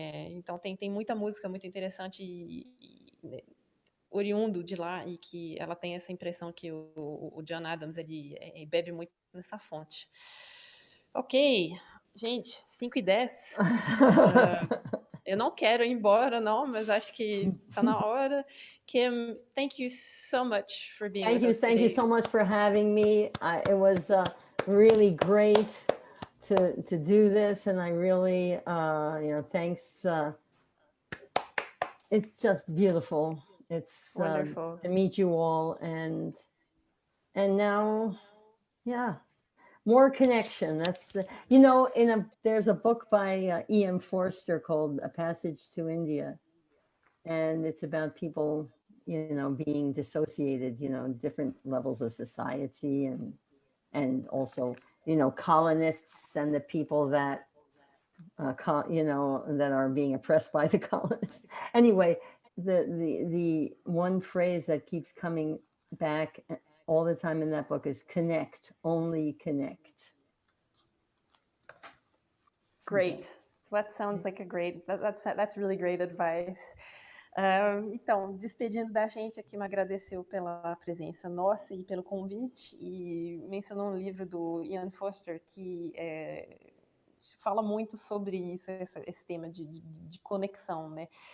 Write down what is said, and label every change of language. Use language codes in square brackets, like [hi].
[pt] Então tem muita música muito interessante oriundo de lá, e que ela tem essa impressão que o John Adams ele bebe muito nessa fonte. Ok, gente, 5:10. Eu não quero ir embora, não, mas acho que está na hora. [en] Kim, thank you so much for being with us today. Thank you so much for having me. It was really great to do this, and I really, thanks. It's just beautiful. It's wonderful to meet you all, and now, yeah. More connection. That's there's a book by E.M. Forster called A Passage to India, and it's about people, being dissociated, different levels of society, and also, colonists and the people that, that are being oppressed by the colonists. Anyway, the one phrase that keeps coming back all the time in that book is connect, only connect. Great. That sounds like that's really great advice. [pt] Então, despedindo da gente aqui, me agradeceu pela presença nossa e pelo convite, e mencionou um livro do Ian Foster que fala muito sobre isso, esse tema de conexão, né?